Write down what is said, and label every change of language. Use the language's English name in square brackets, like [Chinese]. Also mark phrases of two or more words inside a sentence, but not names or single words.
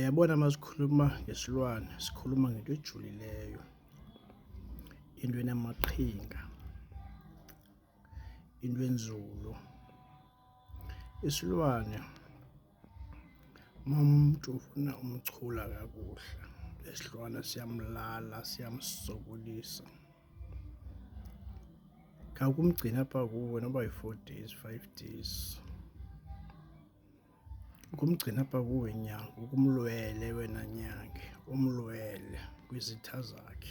[Xhosa] Yabona masikhuluma ngesilwane sikhuluma ngento ejulileyo, into enamaqhinga, into enzulu. Isilwane umuntu ufuna umchula kakuhle, lesilwane siyamlala, siyamsokolisa. Kumgcina apha kuwe noba yi-4 days 5 days, kumgcina apha kuwe inyanga, ukumlwele wena nyange, umlwele kwizitha zakhe.